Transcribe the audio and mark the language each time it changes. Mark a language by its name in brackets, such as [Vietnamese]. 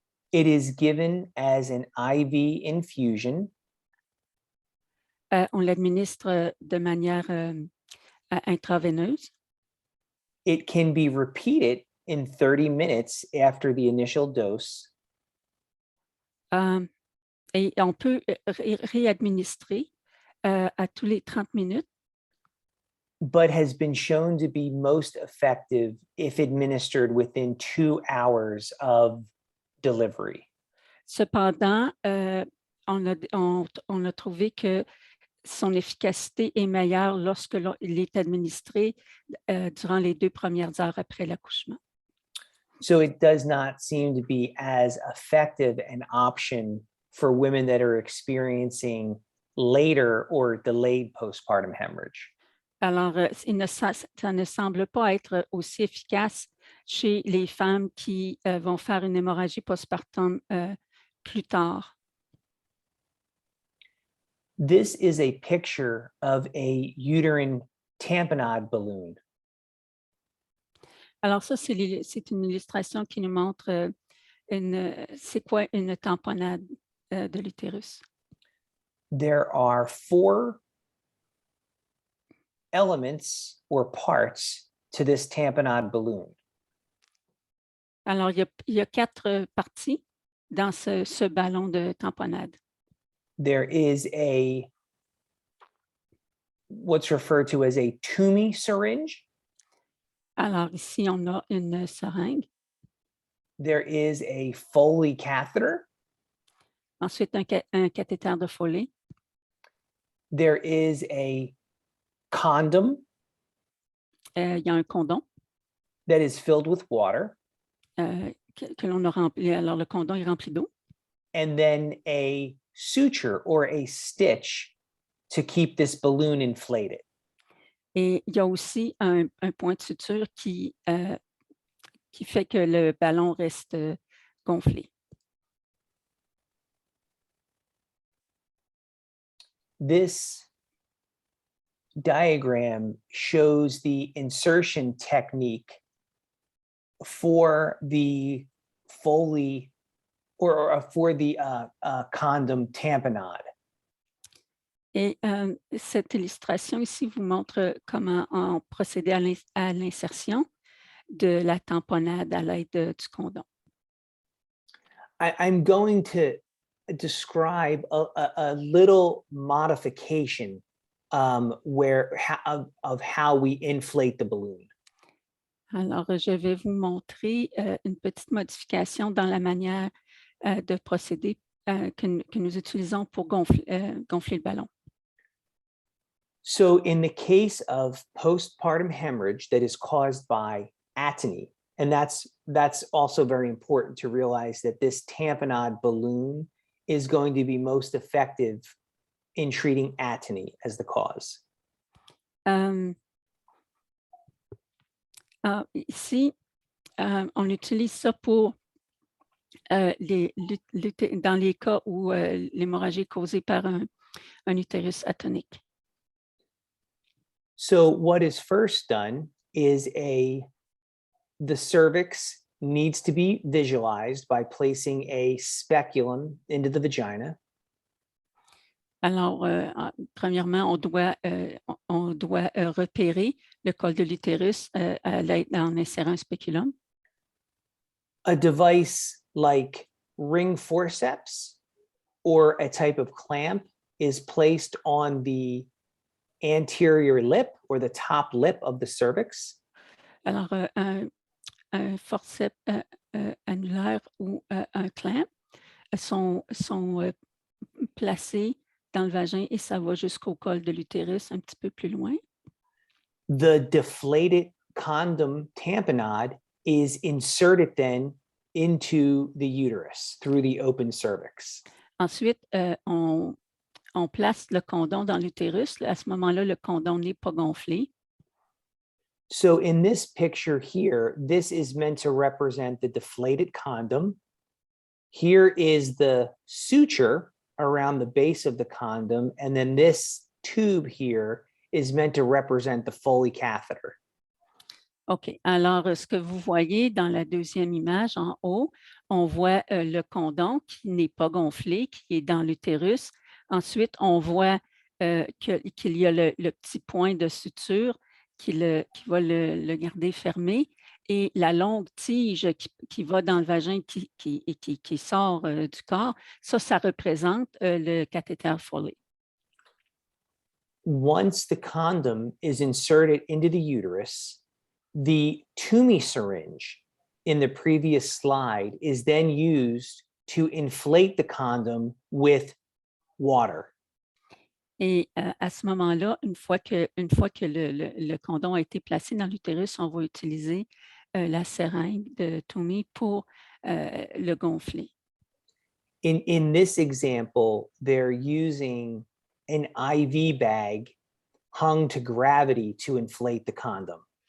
[English] It is given as an IV infusion. [French] On l'administre de manière intraveineuse. [English] It can be repeated in 30 minutes after the initial dose. [French] Et on peut réadministrer à tous les 30 minutes. [English] But has been shown to be most effective if administered within 2 hours of delivery. [French] Cependant, on a trouvé que son efficacité est meilleure lorsque il est administré durant les 2 premières heures après l'accouchement. [English] So it does not seem to be as effective an option for women that are experiencing later or delayed postpartum hemorrhage. [French] Alors, ça ne semble pas être aussi efficace chez les femmes qui vont faire une hémorragie postpartum plus tard. [English] This is a picture of a uterine tamponade balloon. [French] Alors ça, c'est une illustration qui nous montre c'est quoi une tamponnade de l'utérus. [English] There are 4 elements or parts to this tamponade balloon. [French] Alors, il y a 4 parties dans ce ballon de tamponnade. [English] There is what's referred to as a Toomey syringe. [French] Alors ici, on a une seringue. [English] There is a Foley catheter. [French] Ensuite, un cathéter de Foley. [English] There is a condom [French] Il y a un condom [English] that is filled with water. [French] que l'on a rempli. Alors, le condom est rempli d'eau. [English] And then a suture or a stitch to keep this balloon inflated. [French] Et il y a aussi un point de suture qui fait que le ballon reste gonflé. [English] This diagram shows the insertion technique for the Foley or for the condom tamponade. [French] Et cette illustration ici vous montre comment on procédait à l'insertion de la tamponnade à l'aide du condom. [English] I'm going to describe a little modification of how we inflate the balloon. [French] Alors, je vais vous montrer une petite modification dans la manière de procéder que nous utilisons pour gonfler le ballon. [English] So in the case of postpartum hemorrhage that is caused by atony, and that's also very important to realize that this tamponade balloon is going to be most effective in treating atony as the cause. [French] Ici, on utilise ça pour dans les cas où l'hémorragie est causée par un utérus atonique. [English] So what is first done is the cervix needs to be visualized by placing a speculum into the vagina. [French] Alors, premièrement, on doit repérer le col de l'utérus en insérant un spéculum. [English] A device like ring forceps or a type of clamp is placed on the anterior lip or the top lip of the cervix. [French] Alors, un forceps annulaire ou un clamp sont placés dans le vagin et ça va jusqu'au col de l'utérus un petit peu plus loin. [English] The deflated condom tamponade is inserted then into the uterus through the open cervix. [French] Ensuite, on place le condom dans l'utérus. À ce moment-là, le condom n'est pas gonflé. [English] So in this picture here, this is meant to represent the deflated condom. Here is the suture around the base of the condom, and then this tube here is meant to represent the Foley catheter. OK. [French] Alors, ce que vous voyez dans la deuxième image en haut, on voit le condom qui n'est pas gonflé, qui est dans l'utérus. Ensuite, on voit qu'il y a le petit point de suture qui va le garder fermé et la longue tige qui va dans le vagin qui sort du corps. Ça représente le cathéter Foley. [English] Once the condom is inserted into the uterus, the Toomey syringe in the previous slide is then used to inflate the condom with water. [French] Et à ce moment-là, une fois que le condom a été placé dans l'utérus, on va utiliser la seringue de Toomey pour le gonfler. [English] In this example, they're using an IV bag hung to gravity to inflate the condom.